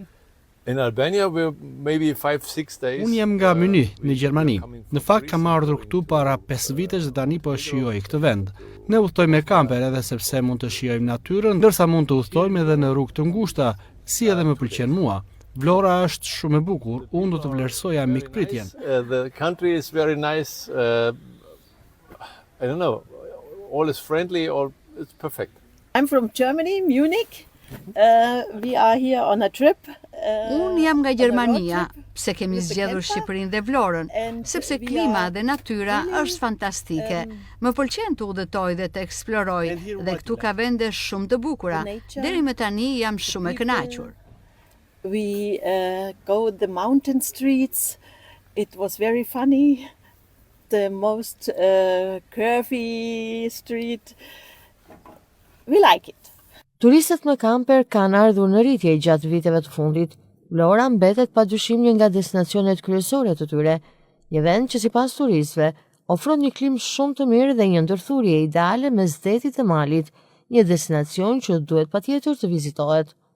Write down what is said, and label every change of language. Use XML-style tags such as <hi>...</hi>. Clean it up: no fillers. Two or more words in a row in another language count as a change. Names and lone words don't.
<en>In Albania, we're maybe 5-6 days.</en> <sq>Unë jam nga Munich, në Gjermani. Në fakt kam ardhur këtu para 5 vitesh dhe tani po shijoj këtë vend. Ne udhtojmë me kamper edhe sepse mund të shijojmë natyrën, ndërsa mund të udhtojmë edhe në rrugë të ngushta, si edhe më pëlqen mua. Vlora është shumë e bukur, unë do të vlerësoja mikpritjen.</sq> <en>The country is very nice. I don't know, all is friendly, or it's perfect. I'm from Germany, Munich. We are here on a trip.</en> <sq>Unë jam nga Gjermania, pse kemi zgjedhur Shqipërinë dhe Vlorën, sepse klima dhe natyra është fantastike. Më pëlqen të udhëtoj dhe të eksploroj dhe këtu ka vende shumë të bukura. Deri më tani jam shumë e kënaqur.</sq> <en>We go the mountain streets. It was very funny. The most curvy street. We like it.</en> <sq>Turistët me kamper kanë ardhur në rritje gjatë viteve të fundit. Vlora mbetet padyshim një nga destinacionet kryesore të tyre, një vend që sipas turistëve ofron një klimë shumë të mirë dhe një ndërthurje ideale mes detit të malit, një destinacion që duhet patjetër të vizitohet.</sq>